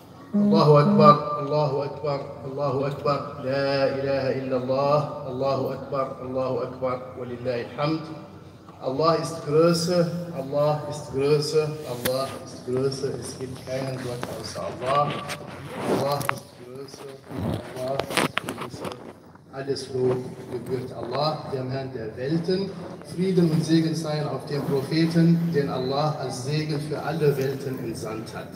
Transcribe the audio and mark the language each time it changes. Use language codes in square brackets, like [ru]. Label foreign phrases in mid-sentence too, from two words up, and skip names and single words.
[ar] الله أكبر، الله أكبر، الله أكبر، لا إله إلا الله، الله أكبر، ولله الحمد. [de] Allah ist Größe, Allah ist Größe, Allah ist Größe, es gibt keinen Gott außer Allah. Allah ist Größe, Allah ist Größe. Alles Lob gebührt Allah, dem Herrn der Welten. Frieden und Segen seien auf den Propheten, den Allah als Segen für alle Welten entsandt hat.